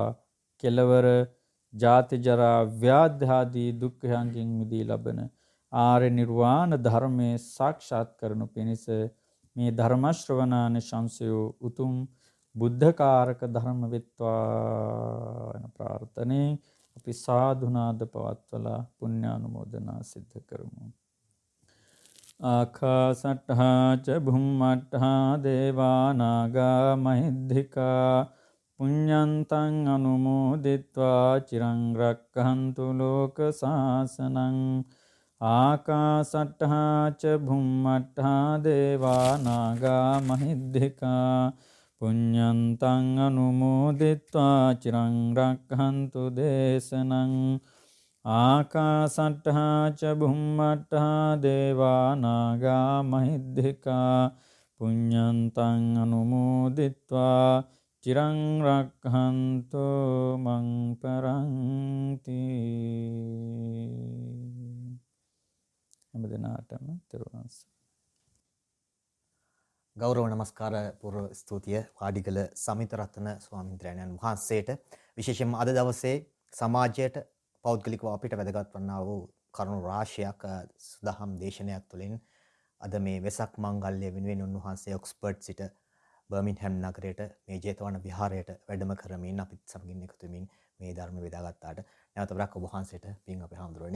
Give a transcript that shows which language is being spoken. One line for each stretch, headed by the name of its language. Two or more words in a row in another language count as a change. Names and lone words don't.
Sinhala: කෙලවර ජාති ජරා ව්‍යාධි ආදී දුක්ඛයන්ගෙන් මිදී ලබන ආර්ය නිර්වාණ ධර්මයේ සාක්ෂාත් කරනු පිණිස මේ ධර්ම ශ්‍රවණාන ශංසය උතුම් බුද්ධකාරක ධර්ම වෙත්වා යන ප්‍රාර්ථනාවෙන් අපි සාදුනාද පවත්වලා පුණ්‍යානුමෝදනා සිද්ධ කරමු.
Pali: ආකාසට්ඨා ච භුම්මට්ඨා දේවා නාග මහිද්దికා පුඤ්ඤන්තං අනුමෝදිත්වා චිරං රක්ඛන්තු ලෝක සාසනං. ආකාසට්ඨා ච භුම්මට්ඨා දේවා නාග මහිද්దికා පුඤ්ඤන්තං අනුමෝදිත්වා චිරං රක්ඛන්තු දේශනං. ආකාසට්ඨා ච භුම්මට්ඨා දේවා නාග මහිද්దికා පුඤ්ඤන්තං අනුමෝදිත්වා චිරං රක්ඛන්තු මං පරන්ති.
Sinhala: හැම දිනාටම තෙරුවන් සරණයි. ගෞරව නමස්කාර පූර්ව ස්තුතිය වාඩිගල සමිතරත්න ස්වාමීන් වහන්සේට විශේෂයෙන්ම අද දවසේ සමාජයට පෞද්ගලිකව අපිට වැදගත් වන්නා වූ කරුණු රාශියක් සුදහම් දේශනයක් තුළින් අද මේ වෙසක් මංගල්‍ය වෙනුවෙන් උන්වහන්සේ ඔක්ස්ෆර්ඩ් සිට බර්මින්හැම් නගරයට මේ ජේතවන විහාරයට වැඩම කරමින් අපිත් සමගින් එකතු වෙමින් මේ ධර්ම බෙදාගත්තාට නැවත වරක් ඔබ වහන්සේට පින් අපේ හාමුදුරනේ.